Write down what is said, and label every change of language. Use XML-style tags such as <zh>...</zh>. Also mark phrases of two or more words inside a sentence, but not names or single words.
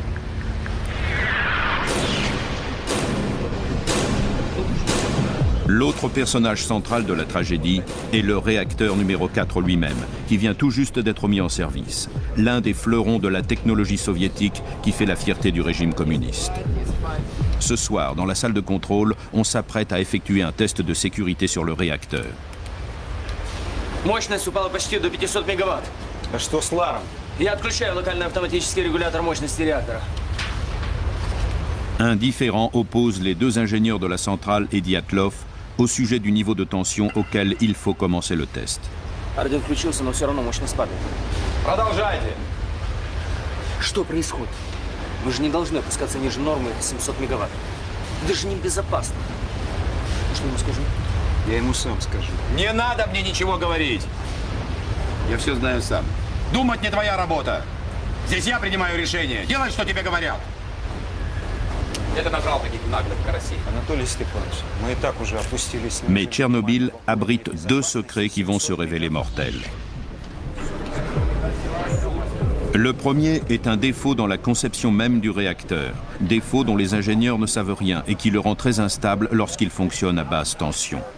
<fr>L'autre personnage central de la tragédie est le réacteur numéro 4 lui-même, qui vient tout juste d'être mis en service. L'un des fleurons de la technologie soviétique qui fait la fierté du régime communiste. Ce soir, dans la salle de contrôle, on s'apprête à effectuer un test de sécurité sur le réacteur.</fr> <ru>Мощность упала почти до 500 мегаватт. А что с Ларом? Я отключаю локальный автоматический регулятор мощности реактора.</ru> <fr>Un différend oppose les deux ingénieurs de la centrale et Dyatlov au sujet du niveau de tension auquel il faut commencer le test.</fr> <ru>Орден включился, но все равно мощность падает. Продолжайте. Что происходит? Вы же не должны опускаться ниже нормы 700 мегаватт. Это же небезопасно. Что ему скажу? Я ему сам скажу. Не надо мне ничего говорить. Я все знаю сам. Думать не твоя работа. Здесь я принимаю решение. Делай, что тебе говорят. Это набрал таких наглых карасей. Анатолий Степанович, мы и так уже опустились.</ru> <fr>Mais Tchernobyl abrite 2 secrets qui vont se révéler mortels. Le premier est un défaut dans la conception même du réacteur, défaut dont les ingénieurs ne savent rien et qui le rend très instable lorsqu'il fonctionne à basse tension.</fr>